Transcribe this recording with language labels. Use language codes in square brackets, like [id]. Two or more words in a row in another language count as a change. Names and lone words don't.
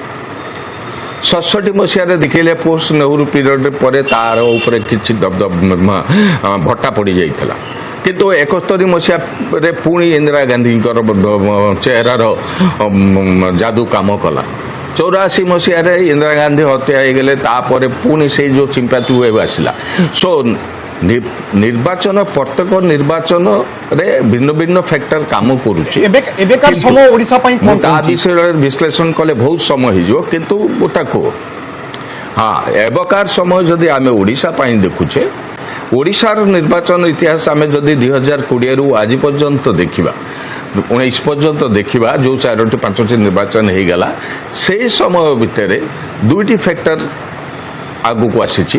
[or] 67 ମସିହାରେ ଦେଖିଲେ [en] post Nehru period [or] ପରେ ତାର ଉପରେ କିଛି ଭଟ୍ଟା ପଡ଼ିଯାଇଥିଲା କିନ୍ତୁ 71 ମସିହାରେ ପୁଣି ଇନ୍ଦିରା ଗାନ୍ଧୀଙ୍କର ଚେହେରାର ଯାଦୁ କାମ କଲା। 84 ମସିହାରେ ଇନ୍ଦିରା ଗାନ୍ଧୀ ହତ୍ୟା ହେଇଗଲେ ତାପରେ ପୁଣି ସେଇ ଯେଉଁ [en] sympathy wave [or] ଆସିଲା। ସୋ ନିର୍ବାଚନ ପ୍ରତ୍ୟେକ ନିର୍ବାଚନରେ ଭିନ୍ନ ଭିନ୍ନ ଫ୍ୟାକ୍ଟର କାମ କରୁଛି। ଏବେକାର ସମୟ ଓଡ଼ିଶା ପାଇ କୋନ ତା ବିଷୟରେ ବିଶ୍ଳେଷଣ କଲେ ବହୁତ ସମୟ ହେଇଯିବ କିନ୍ତୁ ଗୋଟାକୁ ଏବେକାର ସମୟ ଯଦି ଆମେ ଓଡ଼ିଶା ପାଇଁ ଦେଖୁଛେ ଓଡ଼ିଶାର ନିର୍ବାଚନ ଇତିହାସ ଆମେ ଯଦି 2020ରୁ ଆଜି ପର୍ଯ୍ୟନ୍ତ ଦେଖିବା 19 ପର୍ଯ୍ୟନ୍ତ ଦେଖିବା ଯେଉଁ 4ଟି 5ଟି ନିର୍ବାଚନ ହେଇଗଲା ସେଇ ସମୟ ଭିତରେ ଦୁଇଟି ଫ୍ୟାକ୍ଟର ଆଗକୁ ଆସିଛି।